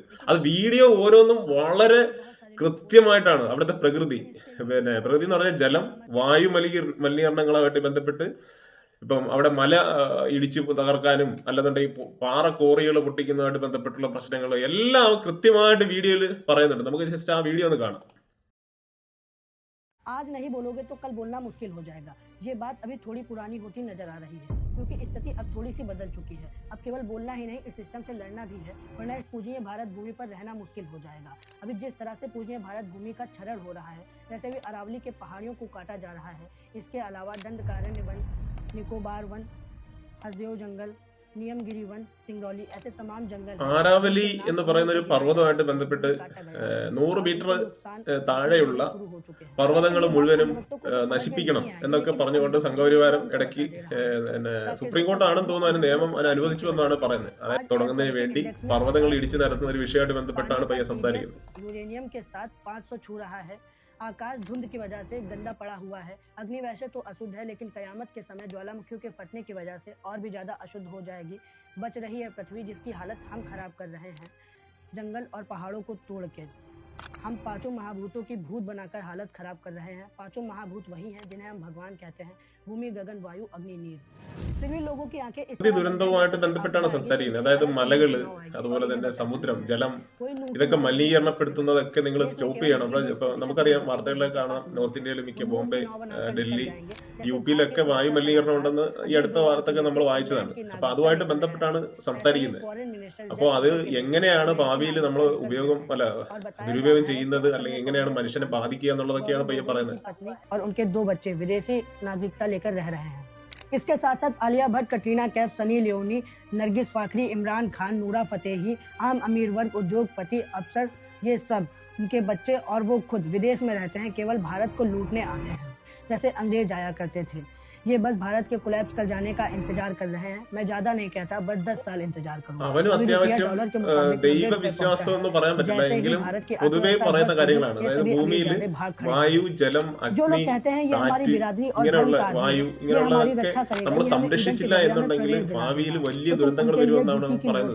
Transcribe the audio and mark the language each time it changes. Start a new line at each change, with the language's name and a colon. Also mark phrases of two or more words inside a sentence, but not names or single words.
Malayalam: അത് വീഡിയോ ഓരോന്നും വളരെ കൃത്യമായിട്ടാണ്. അവിടുത്തെ പ്രകൃതി എന്ന് പറഞ്ഞാൽ ജലം, വായു മലിനീകരണങ്ങളുമായിട്ട് ബന്ധപ്പെട്ട് ഇപ്പം അവിടെ മല ഇടിച്ച് തകർക്കാനും അല്ലെന്നുണ്ടെങ്കിൽ പാറ കോറികൾ പൊട്ടിക്കുന്നതുമായിട്ട് ബന്ധപ്പെട്ടുള്ള പ്രശ്നങ്ങൾ എല്ലാം കൃത്യമായിട്ട് വീഡിയോയിൽ പറയുന്നുണ്ട്. നമുക്ക് ജസ്റ്റ് ആ വീഡിയോ ഒന്ന് കാണാം.
Hindi: आज नहीं बोलोगे तो कल बोलना मुश्किल हो जाएगा। ये बात अभी थोड़ी पुरानी होती नजर आ रही है, क्योंकि स्थिति अब थोड़ी सी बदल चुकी है। अब केवल बोलना ही नहीं, इस सिस्टम से लड़ना भी है, वरना इस पूजनीय भारत भूमि पर रहना मुश्किल हो जाएगा। अभी जिस तरह से पूजनीय भारत भूमि का क्षरण हो रहा है, वैसे भी अरावली के पहाड़ियों को काटा जा रहा है। इसके अलावा दंडकारण्य वन, निकोबार वन, हसदेव जंगल, नियमगिरी वन, सिंगरौली, ऐसे तमाम जंगल
Malayalam: ആരാവലി എന്ന് പറയുന്ന ഒരു പർവ്വതമായിട്ട് ബന്ധപ്പെട്ട് 100 മീറ്റർ താഴെയുള്ള പർവ്വതങ്ങൾ മുഴുവനും നശിപ്പിക്കണം എന്നൊക്കെ പറഞ്ഞുകൊണ്ട് സംഘപരിവാരം ഇടയ്ക്ക് സുപ്രീം കോർട്ടാണെന്ന് തോന്നുന്നു അതിന് നിയമം അനുവദിച്ചു എന്നാണ് പറയുന്നത്. അതായത് തുടങ്ങുന്നതിന് വേണ്ടി പർവ്വതങ്ങൾ ഇടിച്ചു നിരത്തുന്ന ഒരു വിഷയമായിട്ട് ബന്ധപ്പെട്ടാണ് പയ്യൻ സംസാരിക്കുന്നത്.
Hindi: यूरेनियम के साथ 500 छू रहा है। आकाश धुंध की वजह से गंदा पड़ा हुआ है। अग्नि वैसे तो अशुद्ध है, लेकिन कयामत के समय ज्वालामुखियों के फटने की वजह से और भी ज्यादा अशुद्ध हो जाएगी। बच रही है पृथ्वी, जिसकी हालत हम खराब कर रहे हैं जंगल और पहाड़ों को तोड़ के। हम पांचों महाभूतों की भूत बनाकर हालत खराब कर रहे हैं। पांचों महाभूत वही हैं जिन्हें हम भगवान कहते हैं: भूमि, गगन, वायु, अग्नि, नीर। सभी लोगों की आंखें इस
Malayalam: ദുരന്തവുമായിട്ട് ബന്ധപ്പെട്ടാണ് സംസാരിക്കുന്നത്. അതായത് മലകള്, അതുപോലെ തന്നെ സമുദ്രം, ജലം, ഇതൊക്കെ മലിനീകരണപ്പെടുത്തുന്നതൊക്കെ നിങ്ങൾ സ്റ്റോപ്പ് ചെയ്യണം. നമുക്കറിയാം, വാർത്തകളിലൊക്കെ കാണാം, നോർത്ത് ഇന്ത്യയിൽ മിക്ക ബോംബെ, ഡൽഹി, UP-യിലൊക്കെ വായു മലിനീകരണം ഉണ്ടെന്ന് ഈ അടുത്ത വാർത്തയൊക്കെ നമ്മൾ വായിച്ചതാണ്. അപ്പൊ അതുമായിട്ട് ബന്ധപ്പെട്ടാണ് സംസാരിക്കുന്നത്. അപ്പോൾ അത് എങ്ങനെയാണ് ഭാവിയിൽ നമ്മൾ ദുരുപയോഗം ചെയ്യുന്നത്, അല്ലെങ്കിൽ എങ്ങനെയാണ് മനുഷ്യനെ ബാധിക്കുക എന്നുള്ളതൊക്കെയാണ് പയ്യൻ പറയുന്നത്.
Hindi: और उनके 2 बच्चे विदेशी नागरिकता लेकर रह रहे हैं। इसके साथ साथ आलिया भट्ट, कटरीना कैफ, सनी लियोनी, नरगिस फाखरी, इमरान खान, नूरा फतेही, आम अमीर वर्ग, उद्योगपति, अफसर, ये सब उनके बच्चे और वो खुद विदेश में रहते हैं, केवल भारत को लूटने आते हैं जैसे अंग्रेज आया करते थे। ये बस भारत के कोलैप्स कर जाने का इंतजार कर रहे हैं। मैं ज्यादा नहीं कहता, बस 10 साल इंतजार करूंगा।
Malayalam: അവനും അത്യാവശ്യം ദൈവവിശ്വാസം എന്ന് പറയാൻ പറ്റില്ല, എങ്കിലും പൊതുവെ പറയുന്ന കാര്യങ്ങളാണ്. അതായത് ഭൂമിയിൽ വായു, ജലം, അഗ്നി, കാറ്റ്, ഇങ്ങനെയുള്ള വായു, ഇങ്ങനെയുള്ളതൊക്കെ നമ്മൾ സംരക്ഷിച്ചില്ല എന്നുണ്ടെങ്കിൽ ഭാവിയിൽ വലിയ ദുരന്തങ്ങൾ വരുമെന്നാണ് പറയുന്നത്.